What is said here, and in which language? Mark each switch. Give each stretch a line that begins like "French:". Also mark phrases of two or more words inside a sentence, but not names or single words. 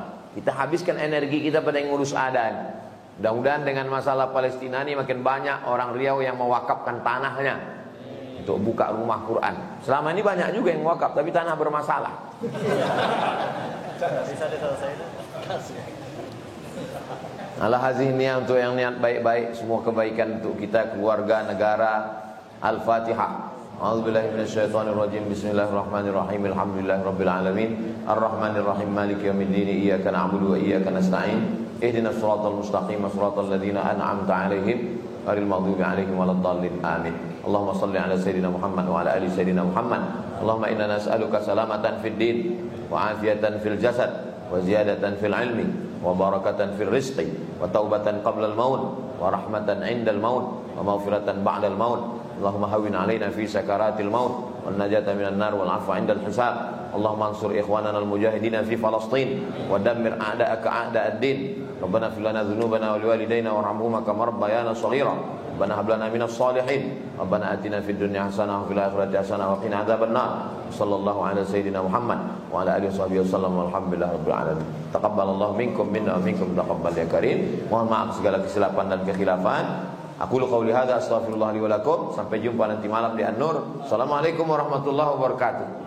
Indonesian: Kita habiskan energi kita pada yang ngurus ada. Mudah-mudahan dengan masalah Palestina ini makin banyak orang Riau yang mewakafkan tanahnya untuk buka rumah Quran. Selama ini banyak juga yang wakaf, tapi tanah bermasalah. Alhamdulillah untuk yang niat baik-baik, semua kebaikan untuk kita, keluarga, negara. Al-Fatihah.
Arabic: أعوذ بالله من الشيطان الرجيم. بسم الله الرحمن الرحيم. الحمد لله رب العالمين. الرحمن الرحيم. مالك يوم الدين. إياك نعبد وإياك نستعين. اهدنا الصراط المستقيم، صراط الذين أنعمت عليهم غير المغضوب عليهم ولا الضالين. Amin. اللهم صل على سيدنا محمد وعلى آل سيدنا محمد wa ala ali sayyidina Muhammad. اللهم إنا نسألك سلامة في الدين وعافية في الجسد وزيادة في العلم وبركة في الرزق وتوبة قبل الموت ورحمة عند الموت ومغفرة بعد الموت wa rahmatan 'inda al maut wa maghfiratan ba'da al maut. اللهم هون علينا في سكرات الموت والنجاة من النار والعفو عند الحساب. اللهم انصر إخواننا المجاهدين في فلسطين ودمر أعداءك أعداء الدين. ربنا اغفر لنا ذنوبنا ولوالدينا وارحمهما كما ربيانا صغيرا. ربنا هب لنا من الصالحين. ربنا آتنا في الدنيا حسنة وفي الآخرة حسنة وقنا عذاب النار. صلى الله على سيدنا محمد وعلى آله وصحبه وسلم والحمد لله رب العالمين. تقبل الله منكم منا ومنكم تقبل يا كريم.
Indonesian: Mohon maaf segala kesilapan dan kekhilafan.
Arabic: أقول قولي هذا أستغفر الله لي ولكم.
Indonesian: Sampai jumpa nanti malam di An-Nur.
Arabic: السلام عليكم ورحمة الله وبركاته.